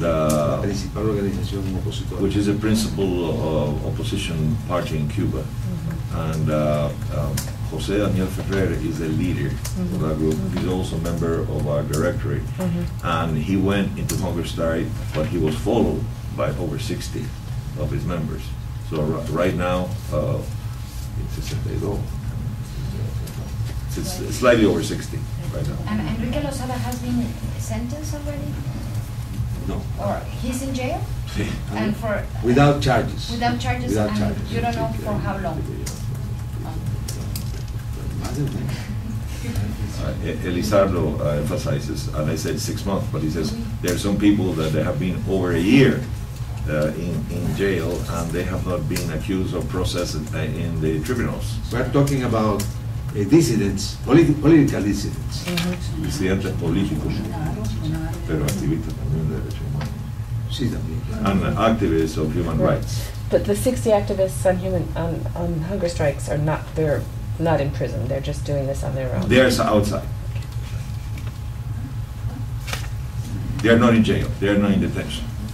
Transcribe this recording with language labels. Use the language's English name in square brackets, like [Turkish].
[Spanish] La principal organización opositora. [English] which is a principal opposition party in Cuba. And José Daniel Ferrer is the leader of that group. He's also a member of our directory. And he went into hunger strike, but he was followed by over 60 of his members. So right now, it's 62. It's slightly over 60 right now. And Enrique Lozada has been sentenced already? No. Or he's in jail? And for, Without charges. without charges, Without and charges. you don't know for how long? [Spanish] Más de un mes. [English] Elizardo emphasizes, and I said 6 months, but he says there are some people that they have been over a year in jail and they have not been accused or processed in the tribunals. We're talking about dissidents, political dissidents. [Spanish] Disidentes políticos, pero activistas también de derechos humanos. Sí, también, claro. [English] And activists of human Right. rights. But the 60 activists on hunger strikes are not, they're not in prison, they're just doing this on their own. They are outside. They are not in jail. They are not in detention.